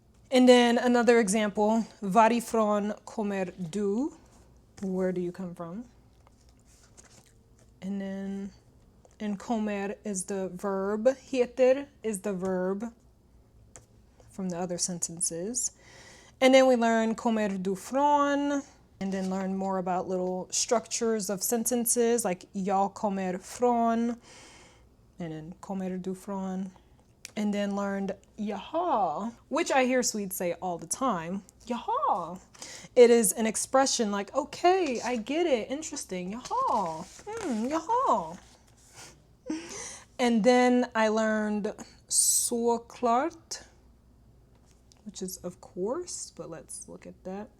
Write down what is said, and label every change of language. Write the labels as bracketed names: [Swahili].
[English] And then another example, [Swedish] varifrån kommer du? [English] Where do you come from? And then, and kommer is the verb, heter is the verb from the other sentences. And then we learn [Swedish] kommer du från, [English] and then learn more about little structures of sentences like [Swedish] jag kommer från, [English] and then [Swedish] kommer du från. [English] And then learned jaha, which I hear Swedes say all the time. Jaha. It is an expression like, okay, I get it, interesting, jaha, jaha. And then I learned såklart, which is of course, but let's look at that.